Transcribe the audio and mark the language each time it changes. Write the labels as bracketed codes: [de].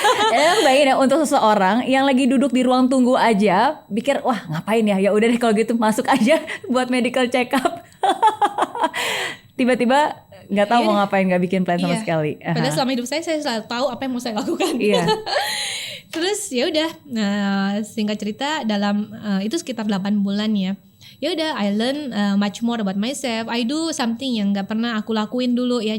[id] Bayangin ya, untuk seseorang yang lagi duduk di ruang tunggu aja pikir, wah ngapain ya udah deh kalau gitu masuk aja buat medical check up. Tiba-tiba nggak tahu mau ngapain, nggak bikin plan sama sekali. Padahal selama hidup saya selalu tahu apa yang mau saya lakukan. Terus ya udah, singkat cerita dalam itu sekitar 8 bulan ya. Ya udah, [en] I learn much more about myself. I do something [id] yang nggak pernah aku lakuin dulu ya.